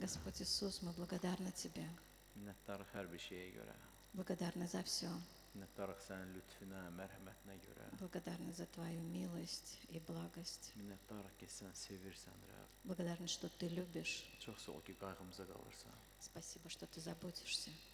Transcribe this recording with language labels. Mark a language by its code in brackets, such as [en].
[ru] Господь Иисус, мы благодарны Тебе. [az] Minnettarıq hər bir şeyə görə. [ru] Благодарны за все. [az] Minnettarıq sənin lütfünə, mərhəmətinə görə. [ru] Благодарны за Твою милость и благость. [az] Minnettarıq ki, sən sevirsən, Rəbb. [ru] Благодарны, что Ты любишь. [az] Çox sağ ol ki, qayğımıza qalırsan. [ru] Спасибо, что Ты заботишься.